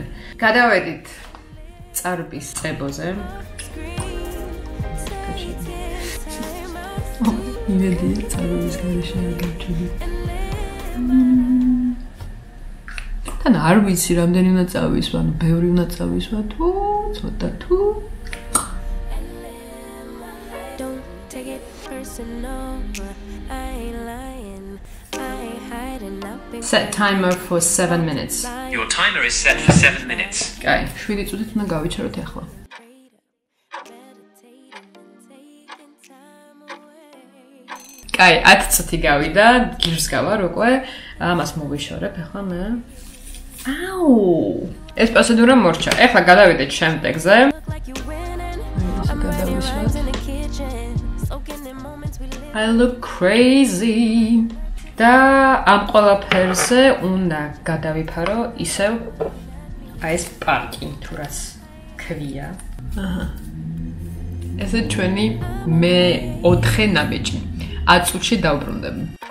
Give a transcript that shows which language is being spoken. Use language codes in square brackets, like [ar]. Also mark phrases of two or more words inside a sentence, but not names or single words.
[ka] გადავედით წარბის წებოზე. იმედია წარბის გარეშე არ გავჩვიდე. თან არ ვიცი რამდენი უნდა წავისვა, ანუ ბევრი უნდა წავისვა თუ ცოტა თუ [en] Set timer for 7 minutes. Your timer is set for 7 minutes. [ka] კაი, 7 წუთით უნდა გავიჩეროთ ახლა. კაი, 10 წუთი გავიდა, გირს გავარ უკვე. ამას მოვიშორებ ახლა მე. აუ! ეს პროცედურა მორჩა. ახლა გადავიდეთ შემდეგზე. [en] I look crazy. [ka] და ამ ყველაფერზე უნდა გადავიფარო ისევ აი ეს პარკი, თუ რას ქვია. აჰა. ესე ჩვენი მე-4 ნაბიჯი. 10 წუთში დავბრუნდები.